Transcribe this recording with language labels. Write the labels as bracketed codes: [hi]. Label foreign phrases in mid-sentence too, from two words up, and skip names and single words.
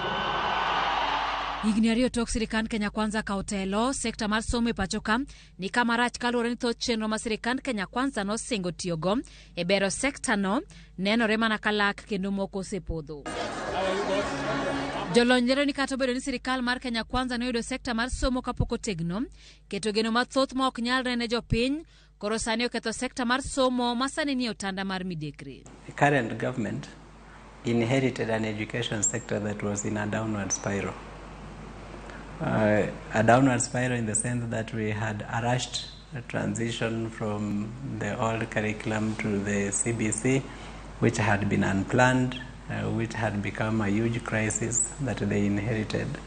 [luo] Higni ariyo tok sirikand Kenya Kwanza kawo telo, sekta mar somo e pacho ka ni kama rach kaluwore ni thoth chenro ma sirikand Kenya Kwanza nosingo tiyogo e bero sekta no nenore mana kalak kendo moko osepodho. Jolony lero ni kata obedo ni sirikal mar Kenya Kwanza noyudo sekta mar somo kapok otegno, keto geno mathoth ma ok nyalre ne jopiny, koro sani oketho sekta mar somo masani ni otanda mar midekre. [en] The current government inherited an education sector that was in a downward spiral. A downward spiral in the sense that we had a rushed transition from the old curriculum to the CBC, which had been unplanned, which had become a huge crisis that they inherited.